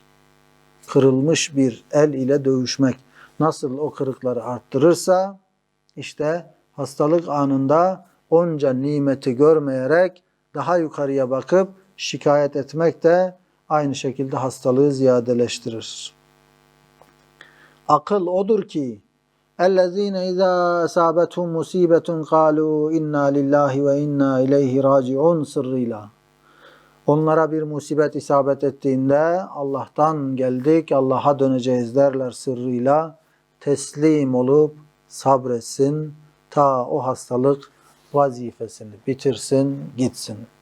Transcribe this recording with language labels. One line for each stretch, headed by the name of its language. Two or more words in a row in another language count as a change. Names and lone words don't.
Turkish: Kırılmış bir el ile dövüşmek nasıl o kırıkları arttırırsa işte hastalık anında onca nimeti görmeyerek daha yukarıya bakıp şikayet etmek de aynı şekilde hastalığı ziyadeleştirir. Akıl odur ki
Arabic: اَلَّذ۪ينَ اِذَا اَسَابَتْهُمْ مُس۪يبَةٌ قَالُوا اِنَّا لِلّٰهِ وَاِنَّا اِلَيْهِ رَاجِعُونَ
Turkish: sırrıyla. Onlara bir musibet isabet ettiğinde Allah'tan geldik, Allah'a döneceğiz derler sırrıyla. Teslim olup sabretsin ta o hastalık vazifesini bitirsin, gitsin.